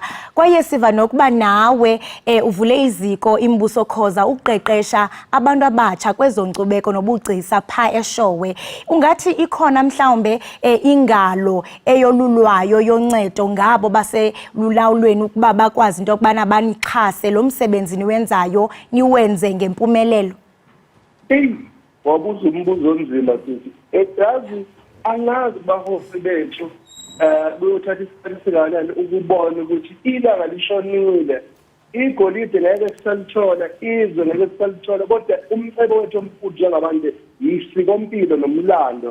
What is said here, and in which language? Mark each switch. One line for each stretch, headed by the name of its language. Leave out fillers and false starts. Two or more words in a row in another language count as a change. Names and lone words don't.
Xhosa: Kwaye siva nokuba nawe uvule iziko iMbuso Khoza uqeqesha abantu abatsha kwezonkcubeko nobugcisa pha eShowe. Ungathi ikhona mhlawumbe ingalo eyolulwayo yoncedo ngabo baselulawulweni ukuba bakwazi into yokubana banixhase lo msebenzi niwenzayo niwenze ngempumelelo? Wabuza umbuzo onzima sithi.
Zulu: Yazi angazi bahofi bethu beyothatha isikhathi singakanani ukubona ukuthi ilanga lishonile, igolide ngeke sisalithola, izwe ngeke sisalithola, kodwa umcebo wethu omkhulu njengabantu yisikompilo nomlando.